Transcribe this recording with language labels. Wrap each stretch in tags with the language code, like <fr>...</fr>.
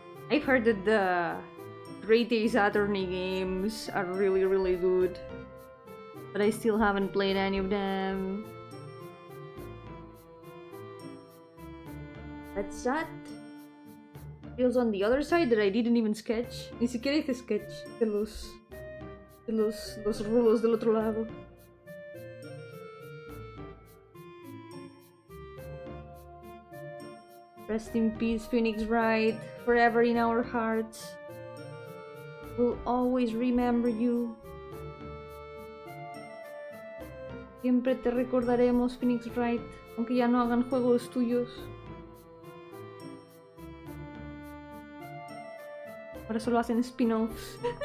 <en>I've heard that the Great Ace Attorney games are really, really good. But I still haven't played any of them. That's that. Feels on the other side that I didn't even sketch.</en> <es>Ni siquiera hice sketch de los rulos del otro lado. Rest in peace, Phoenix Wright. Forever in our hearts. We'll always remember you. Siempre te recordaremos, Phoenix Wright, aunque ya no hagan juegos tuyos. Ahora solo hacen spin-offs.</es>